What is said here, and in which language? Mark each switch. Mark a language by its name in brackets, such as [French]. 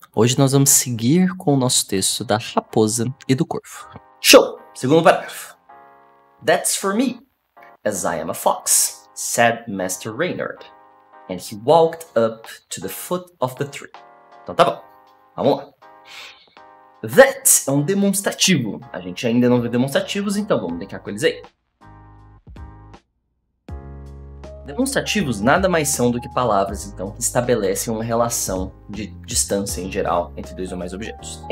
[Portuguese] Hoje nós vamos seguir com o nosso texto da raposa e do corvo. Show! Segundo parágrafo. [English] That's for me, as I am a fox, said Master Reynard. And he walked up to the foot of the tree. [Portuguese] Então tá bom, vamos lá. That é um demonstrativo. A gente ainda não viu demonstrativos, então vamos brincar com eles aí. Demonstrativos nada mais são do que palavras, então, que estabelecem uma relação de distância em geral entre dois ou mais objetos.